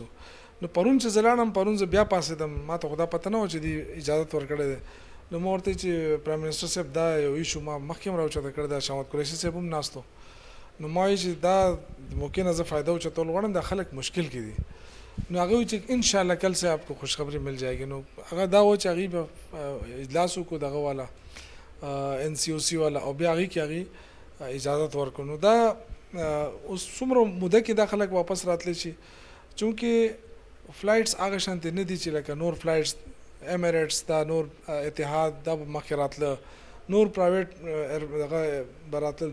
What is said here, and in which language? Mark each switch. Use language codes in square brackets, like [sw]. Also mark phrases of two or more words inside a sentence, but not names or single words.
[ps] نو پرون چې زه لاړم پرون زه بیا پاڅېدم ما ته خو دا پته نه وه چې دې اجازت ورکړی دی نو ما ورته چې [en] prime minister [ps] صاحب دا یو ایشو ما مخکې هم راوچته کړی دی شاه محمود قریشي صاحب هم ناست و نو ما وایي چې دا موقع نه زه فایده اوچتول غواړم دا خلک مشکل کې دي نو هغه وایي چې انشاءالله [ur] کل سے آپ کو خوشخبری مل جائے گی. [ps] نو هغه دا و چې هغوی به اجلاس وکړو دغه والا NCOC والا او بیا هغوی کې هغوی اجازت ورکړو. نو دا اوس څومره موده کې دا خلک واپس راتلی شي چونکې فلایټس هغه شانتې نه دي چې لکه نور فلایټس امیریټس دا نور اتحاد دا به مخکې راتله نور پرایویټ دغه به راتلل.